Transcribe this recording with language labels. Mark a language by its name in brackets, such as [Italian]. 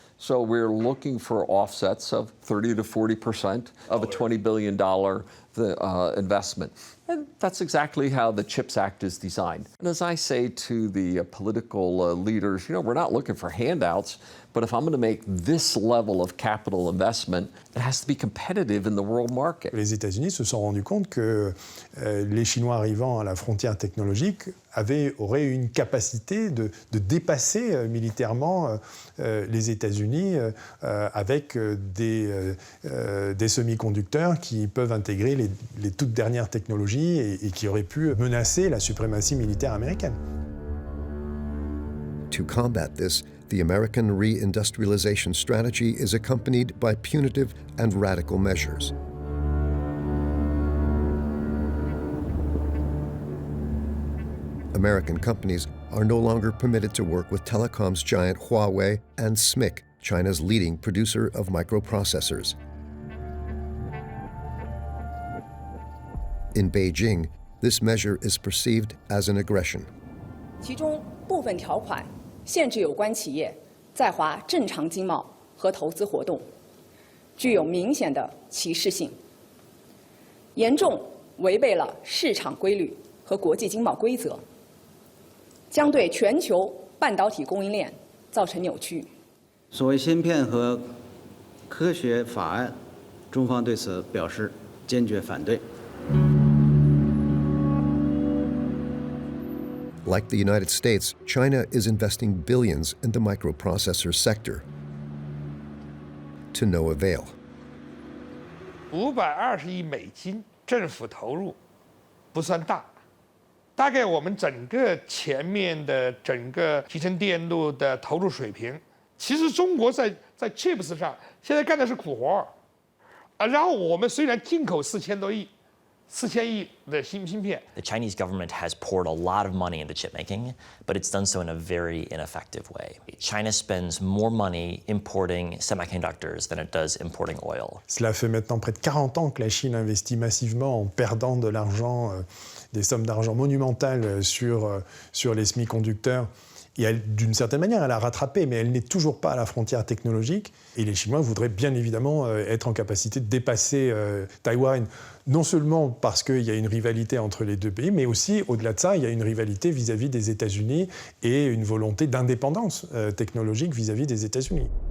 [English] So we're looking for offsets of 30 to 40% of a $20 billion the investment. And that's exactly how the CHIPS Act is designed. And as I say to the political leaders, we're not looking for handouts, but if I'm going to make this level of capital investment, it has to be competitive in the world market. [French] Les États-Unis se sont rendus compte que les Chinois arrivant à la frontière technologique auraient une capacité de dépasser militairement les États-Unis avec des semi-conducteurs qui peuvent intégrer les toutes dernières technologies et qui auraient pu menacer la suprématie militaire américaine. [English] To combat this, the American reindustrialization strategy is accompanied by punitive and radical measures. American companies are no longer permitted to work with telecoms giant Huawei and SMIC, China's leading producer of microprocessors. In Beijing, this measure is perceived as an aggression. [Chinese] 其中部分条款限制有关企业在华正常经贸和投资活动，具有明显的歧视性，严重违背了市场规律和国际经贸规则，将对全球半导体供应链造成扭曲。所谓芯片和科学法案，中方对此表示坚决反对。 [English] Like the United States, China is investing billions in the microprocessor sector. To no avail. [Chinese] $520亿美金政府投入不算大，大概我们整个前面的整个集成电路的投入水平，其实中国在 chips 上现在干的是苦活啊。然后我们虽然进口4000多亿。 4000亿的芯片。 [English] The Chinese government has poured a lot of money into chip making, but it's done so in a very ineffective way. China spends more money importing semiconductors than it does importing oil. [French] Cela fait maintenant près de 40 ans que la Chine investit massivement en perdant de l'argent, des sommes d'argent monumentales sur les semi-conducteurs. Et d'une certaine manière, elle a rattrapé, mais elle n'est toujours pas à la frontière technologique. Et les Chinois voudraient bien évidemment être en capacité de dépasser Taïwan, non seulement parce qu'il y a une rivalité entre les deux pays, mais aussi, au-delà de ça, il y a une rivalité vis-à-vis des États-Unis et une volonté d'indépendance technologique vis-à-vis des États-Unis.